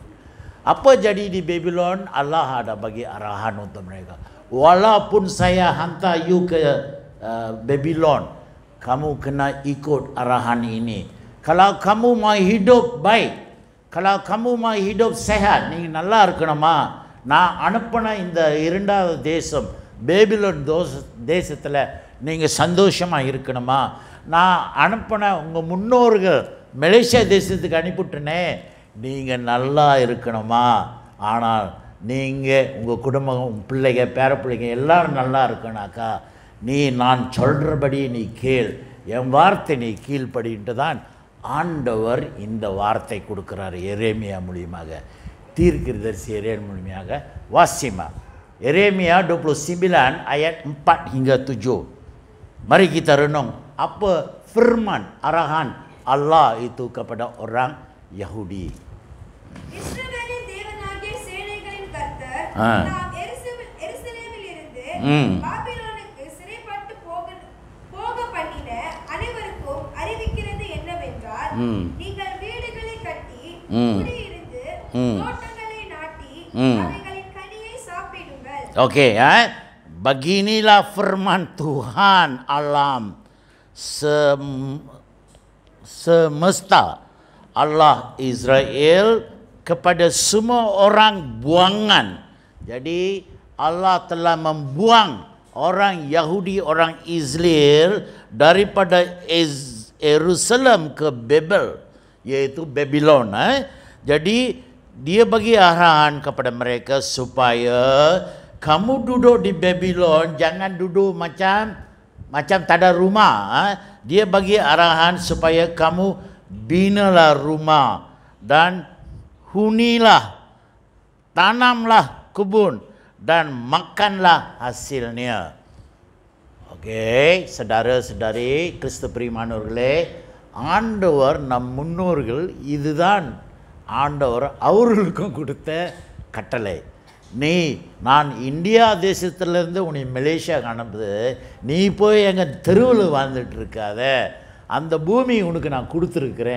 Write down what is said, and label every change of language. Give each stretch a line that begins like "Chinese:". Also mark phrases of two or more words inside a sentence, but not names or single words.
Malay: Apa jadi di Babylon? Allah ada bagi arahan untuk mereka. Walaupun saya hantar you ke Babylon, kamu kena ikut arahan ini. Kalau kamu mau hidup baik, kalau kamu mau hidup sehat,
Tamil: நீங்க நல்லா இருக்கணுமா, நான் அனுப்பின இந்த 2வது தேசம் பேபிலோன் தேசத்தில் நீங்கள் சந்தோஷமாக இருக்கணுமா, நான் அனுப்பின உங்கள் முன்னோர்கள் மலேசியா தேசத்துக்கு அனுப்பிவிட்டனே, நீங்கள் நல்லா இருக்கணுமா, ஆனால் நீங்கள் உங்கள் குடும்பம், உங்கள் பிள்ளைங்க, பேரப்பிள்ளைங்க எல்லோரும் நல்லா இருக்கணாக்கா, நான் சொல்கிறபடி நீ கேள், என் வார்த்தை நீ கீழ்ப்படின்ட்டு தான் ஆண்டவர் இந்த வார்த்தை கொடுக்குறார் எரேமியா மூலியமாக. தீர்க்கதரிசி எரேமியா மூலியமாக வாசிமா.
Malay: Yeremia 29 ayat 4 hingga 7. Mari kita renung apa firman arahan Allah itu kepada orang Yahudi.
Tamil: இஸ்ரவேலின் தேவனாகிய சேனைகளின் கர்த்தர் நாம் எருசலேமிலிருந்து பாபிலோனுக்கு சிறைப்பட்டு போக பண்ணின அனைவருக்கும் அறிவிக்கிறது என்னவென்றால், நீங்கள் வீடுகளை கட்டி குடியிருந்து தோட்டங்களை நாட்டி அவைகளின் கனியை சாப்பிடுங்கள்.
Malay: Okey, beginilah firman Tuhan alam semesta, Allah Israel kepada semua orang buangan. Jadi Allah telah membuang orang Yahudi, orang Israel daripada Jerusalem ke Babel, yaitu Babylon. Jadi dia bagi arahan kepada mereka supaya kamu duduk di Babylon, jangan duduk macam tak ada rumah. Dia bagi arahan supaya kamu binalah rumah dan hunilah, tanamlah kebun dan makanlah hasilnya.
Tamil: ஓகே, saudara-saudari கிறிஸ்து பிரியமானவர்களே, ஆண்டவர் நம் முன்னோர்கள் இதுதான் ஆண்டவர் அவர்களுக்கும் கொடுத்த கட்டளை. நான் இந்தியா தேசத்திலேருந்து உன்னை மலேசியாவுக்கு அனுப்புது, நீ போய் எங்கள் தெருவில் வாழ்ந்துட்டு இருக்காத, அந்த பூமி உனக்கு நான் கொடுத்துருக்குறேன்.